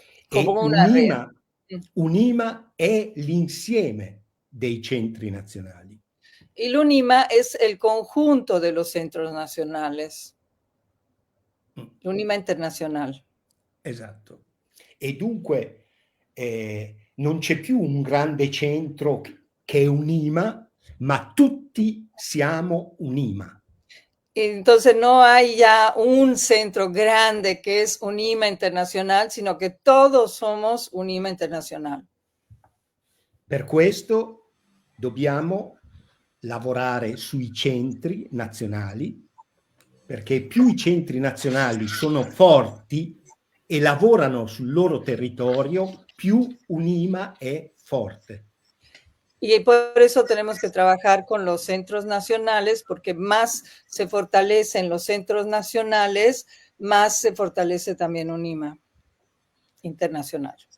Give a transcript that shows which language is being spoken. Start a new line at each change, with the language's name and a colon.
Spanish: Como una red.
Italian: Unima è l'insieme dei centri nazionali.
Spanish: Y l'UNIMA es el conjunto de los centros nacionales. L'UNIMA internacional.
Italian: Esatto. E dunque non c'è più un grande centro che è Unima, ma tutti siamo Unima.
Spanish: Entonces no hay ya un centro grande que es UNIMA internacional, sino que todos somos UNIMA internacional.
Italian: Per questo dobbiamo lavorare sui centri nazionali, perché più i centri nazionali sono forti e lavorano sul loro territorio, più Unima è forte.
Spanish: Y por eso tenemos que trabajar con los centros nacionales, porque más se fortalecen los centros nacionales, más se fortalece también UNIMA internacional.